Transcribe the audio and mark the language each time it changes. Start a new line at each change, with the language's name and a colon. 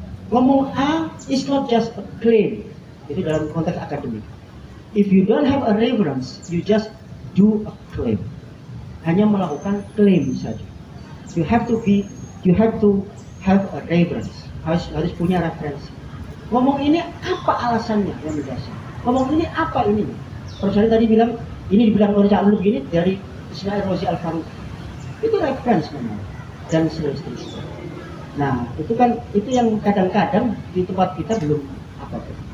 Indonesian: Ngomong
English: A is not just a claim.
Indonesian: Itu dalam konteks akademik.
English: If you don't have a reference, you just do a claim.
Indonesian: Hanya melakukan klaim saja.
English: You have to have a reference.
Indonesian: Harus punya referensi. Ngomong ini apa alasannya yang mendasar? Ngomong ini apa ini? Kalau saya tadi bilang ini dibilang oleh Cak Lulu begini dari Ismail Rozi Al-Faruq. Itu referensi memang dan seterusnya. Nah itu yang kadang-kadang di tempat kita belum apa-apa.